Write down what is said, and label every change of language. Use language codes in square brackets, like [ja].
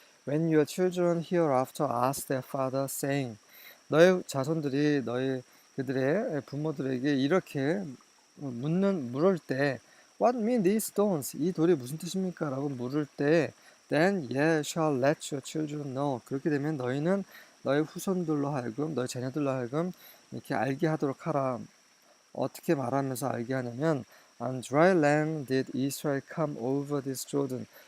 [en] When your children hereafter ask their father saying, [ko] 너의 자손들이 그들의 부모들에게 이렇게 물을 때 [en] What mean these stones? [ko] 이 돌이 무슨 뜻입니까? 라고 물을 때 [en] Then ye shall let your children know. [ko] 그렇게 되면 너희는 너희 후손들로 하여금, 너희 자녀들로 하여금 이렇게 알게 하도록 하라. 어떻게 말하면서 알게 하냐면 [en] On dry land did Israel come over this Jordan.